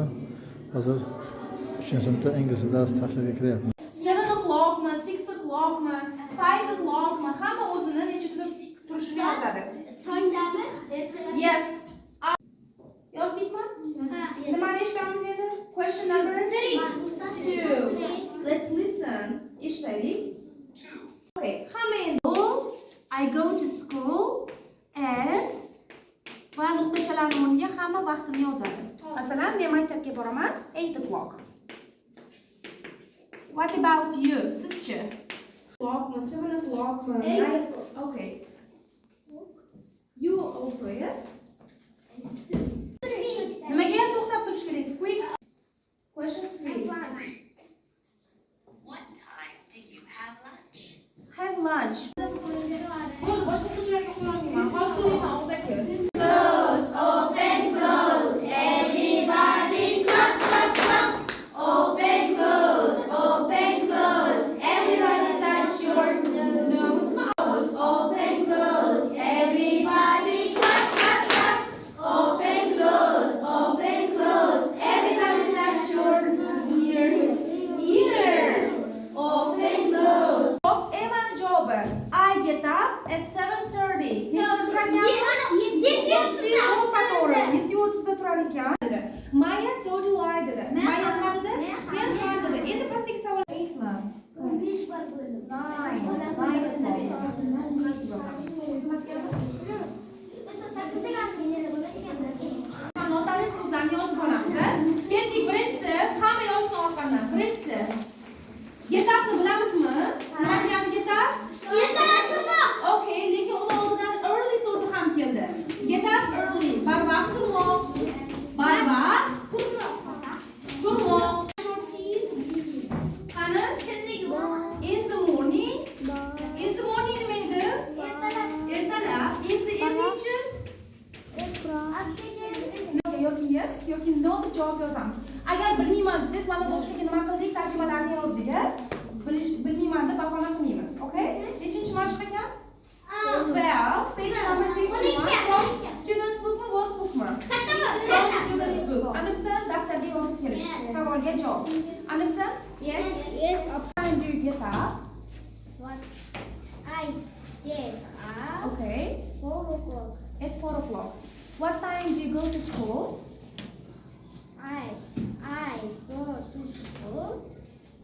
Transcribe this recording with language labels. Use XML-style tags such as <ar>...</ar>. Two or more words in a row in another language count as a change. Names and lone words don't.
<uz>Hozir 3-sinfda ingliz dars tahliliga kiryapmiz. 7 o'clockmi, 6 o'clockmi, 5 o'clockmi, hamma o'zini necha turishini yozadi. Tongdami? Yes. Yozdikmi? Nimani eshitamiz endi?</uz> <en>Question number 2. Let's listen.</en> <uz>Eshitaylik. Okay, hamma endi</uz> <en>I go to school at</en> <uz>va nuqtachalarning o'rniga hamma vaqtini yozadi. Masalan, men maktabga boraman 8 o'clock.</uz> <en>What about you?</en> <uz>Sizchi? O'clockmi, 7 o'clockmi?</uz> <en>8 o'clock. Okay. You also, yes?</en> <uz>Nimaga to'xtab turish kerak?</uz> <en>Quick. Question 3. What time do you have lunch? Have lunch.</en> <uz>Bo'ldi, boshqa o'quvchilarga qo'ymayman. Hozir o'qiyman og'zaki.</uz> <en>Close, open, close, everybody clap, clap, clap. Open, close, everybody touch your nose. Close, open, close, everybody clap, clap, clap. Open, close, everybody touch your Ears. Ears. Open, close.</en> <uz>Emani javobi.</uz> <en>I get up at 7:30.</en> <uz>Nechta turar ekan? 7:30da turar ekan. Maya</uz> <en>so do I</en> <uz>dedi. Maya nima dedi? Men ham dedi. Endi pastdagi savol 8 mi? 5 bar bo'ldi. 9. Notali so'zlarni yozib olamiz. Ketdik, birinchisi, hamma yozsin orqadan. Birinchisi. Get upni bilamizmi? Nima degani</uz> <en>get up?</en> <uz>Ertalab turmoq. Okay, lekin uni oldidan early so'zi ham keldi.</uz> <en>Get up early.</en> <uz>Barvaqt turmoq. Barvaqt turmoq. Qani?</uz> <en>Is the morning? Is the morning</en> <uz>nima edi? Ertalab.</uz> <en>Is the evening?</en> <uz>Yoki yes, yoki no deb javob yozamiz. Agar bilmayman desangiz, mana do'stlarga nima qildik? Tarjimalarni yozdik. Bilmayman deb bahona qilmaymiz. Okay? Nechinchi mashq ekan? 12,</uz> <en>page number 51. From student's book mi, workbookmi? From student's book. Understand?</en> <uz>Daftarga yozib kelish. Savolga javob.</uz> <en>Understand? Yes. What time do you get up? What? I get up. Okay. 4 o'clock. At 4 o'clock. What time do you go to school? I go to school 8 o'clock.</en>